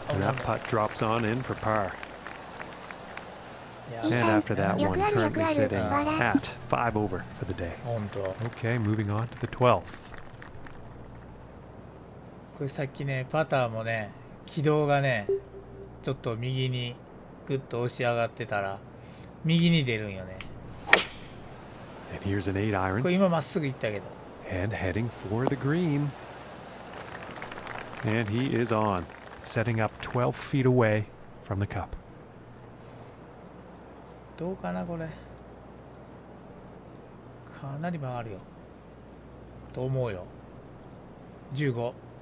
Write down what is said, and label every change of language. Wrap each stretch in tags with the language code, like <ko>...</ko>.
<en>And that putt drops on in for par.</en> <ja>いや</ja> <en>And after that one, currently sitting at 5 over for the day.</en> <ja>ほんと。</ja> <en>Okay, moving on to the 12th.</en> <ja>これさっきねパターもね軌道がねちょっと右にグッと押し上がってたら右に出るんよね。</ja> <en>And here's an 8</en> <ja>こ</ja> <en>iron.</en> <ja>れ今まっすぐ行ったけど。</ja> <en>And heading for the green. And he is on, setting up 12 feet away from the cup.</en> <ja>どうかなこれ。かなり曲がるよ。と思うよ。15。</ja>